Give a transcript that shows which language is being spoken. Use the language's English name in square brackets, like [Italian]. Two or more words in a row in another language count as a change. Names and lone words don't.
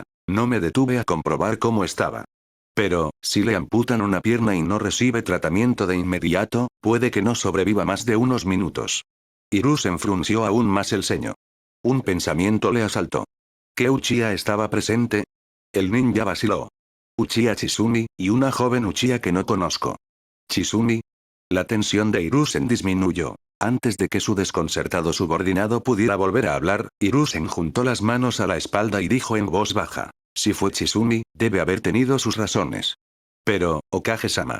[Spanish] No me detuve a comprobar cómo estaba. Pero, si le amputan una pierna y no recibe tratamiento de inmediato, puede que no sobreviva más de unos minutos. Hiruzen frunció aún más el ceño. Un pensamiento le asaltó. ¿Qué Uchiha estaba presente? El ninja vaciló. Uchiha Chizumi, y una joven Uchiha que no conozco. ¿Chizumi? La tensión de Hiruzen disminuyó. Antes de que su desconcertado subordinado pudiera volver a hablar, Hiruzen juntó las manos a la espalda y dijo en voz baja. Si fue Chizumi, debe haber tenido sus razones. Pero, Okage-sama.